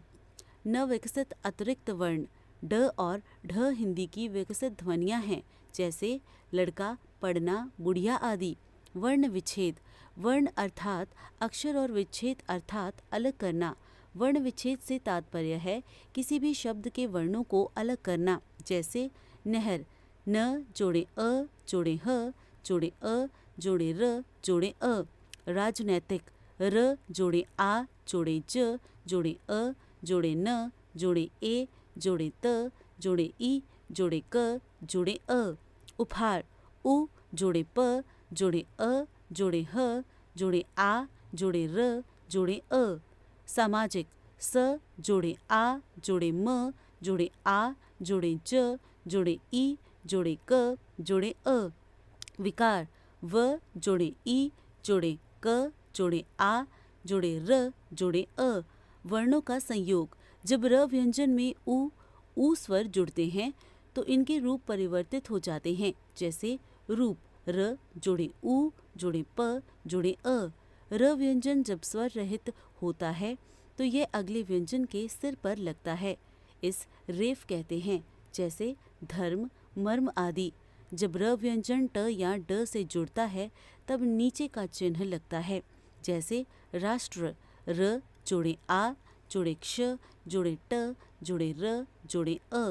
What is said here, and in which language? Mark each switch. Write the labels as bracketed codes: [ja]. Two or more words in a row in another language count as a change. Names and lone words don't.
[hi] न विकसित अतिरिक्त वर्ण ड और ढ हिंदी की विकसित ध्वनियाँ हैं, जैसे लड़का, पढ़ना, बुढ़िया आदि। वर्ण विच्छेद, वर्ण अर्थात अक्षर और विच्छेद अर्थात अलग करना। वर्ण विच्छेद से तात्पर्य है किसी भी शब्द के वर्णों को अलग करना, जैसे नहर, न जोड़े अ जोड़े ह जोड़े अ जोड़े र जोड़े अ। राजनैतिक, र जोड़े आ जोड़े ज जोड़े अ जोड़े न जोड़े ए जोड़े त जोड़े ई जोड़े क जोड़े अ। उपहार, उ जोड़े प जोड़े अ जोड़े ह जोड़े आ जोड़े र जोड़े अ। सामाजिक, स जोड़े आ जोड़े म जोड़े आ जोड़े ज जोड़े ई जोड़े क जोड़े अ। विकार, व जोड़े ई जोड़े क जोड़े आ जोड़े र जोड़े अ। वर्णों का संयोग, जब र व्यंजन में ऊ स्वर जुड़ते हैं तो इनके रूप परिवर्तित हो जाते हैं, जैसे रूप, र जोड़े ऊ जोड़े प जोड़े अ। र व्यंजन जब स्वर रहित होता है तो यह अगले व्यंजन के सिर पर लगता है, इस रेफ कहते हैं, जैसे धर्म, मर्म आदि। जब र व्यंजन ट या ड से जुड़ता है तब नीचे का चिन्ह लगता है, जैसे राष्ट्र, र जोड़े आ जोड़े क्ष जोड़े ट जोड़े र जोड़े अ।